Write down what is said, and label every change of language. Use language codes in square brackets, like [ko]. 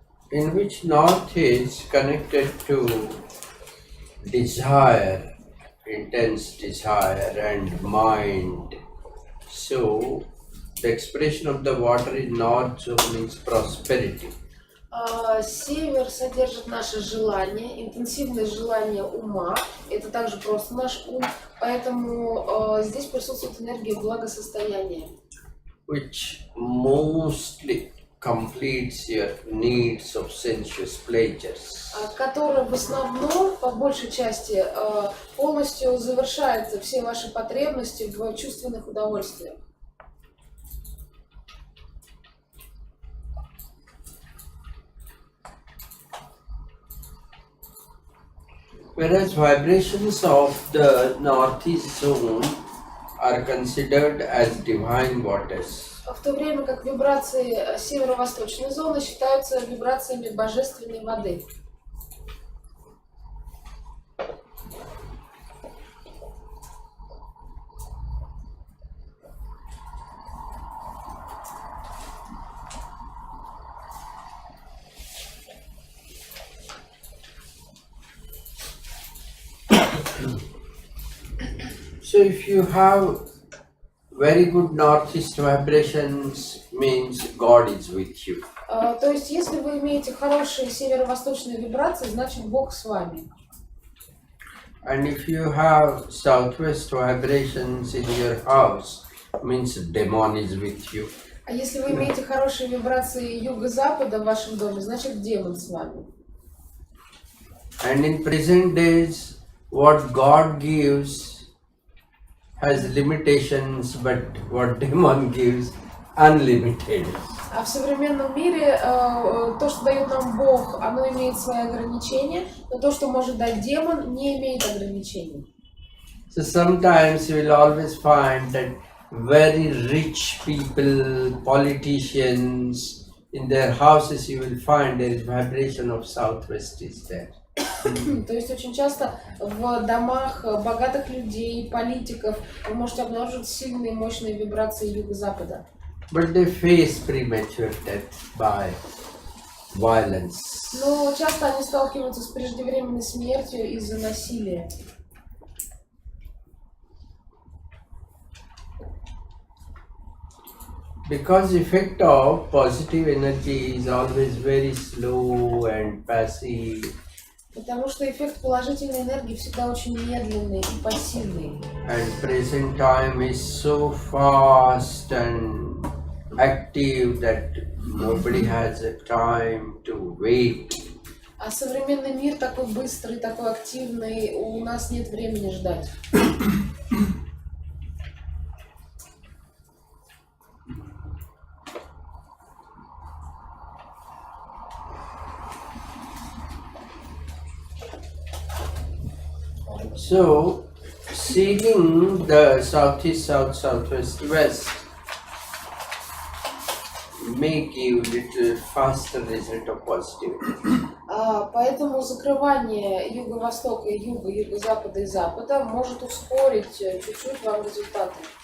[en] In which north is connected to desire, intense desire and mind. So the expression of the water in north zone is prosperity. [ru] Север содержит наше желание, интенсивное желание ума. Это также просто наш ум, поэтому здесь присутствует энергия благосостояния. [en] Which mostly completes your needs of sensuous pleasures. [ru] Которая в основном, по большей части, полностью завершает все ваши потребности в чувственных удовольствиях. [en] Whereas vibrations of the northeast zone are considered as divine waters. [ru] В то время как вибрации северо-восточной зоны считаются вибрациями божественной воды. [en] So if you have very good northeast vibrations, means God is with you. [ru] То есть, если вы имеете хорошие северо-восточные вибрации, значит Бог с вами. [en] And if you have southwest vibrations in your house, means demon is with you. [ru] А если вы имеете хорошие вибрации юго-запада в вашем доме, значит демон с вами. [en] And in present days, what God gives has limitations, but what demon gives, unlimited. [ru] А в современном мире то, что дает нам Бог, оно имеет свои ограничения, но то, что может дать демон, не имеет ограничений. [en] So sometimes you will always find that very rich people, politicians, in their houses you will find there is vibration of southwest is there. [ru] То есть очень часто в домах богатых людей, политиков вы можете обнаружить сильные, мощные вибрации юго-запада. [en] But they face premature death by violence. [ru] Но часто они сталкиваются с преждевременной смертью из-за насилия. [en] Because the effect of positive energy is always very slow and passive. [ru] Потому что эффект положительной энергии всегда очень медленный и пассивный. [en] And present time is so fast and active that nobody has a time to wait. [ru] А современный мир такой быстрый, такой активный, у нас нет времени ждать. [en] So, seeing the southeast, south, southwest, west may give little faster result of positivity. [ru] Поэтому закрывание юго-востока, юга, юго-запада и запада может ускорить чуть-чуть вам результаты.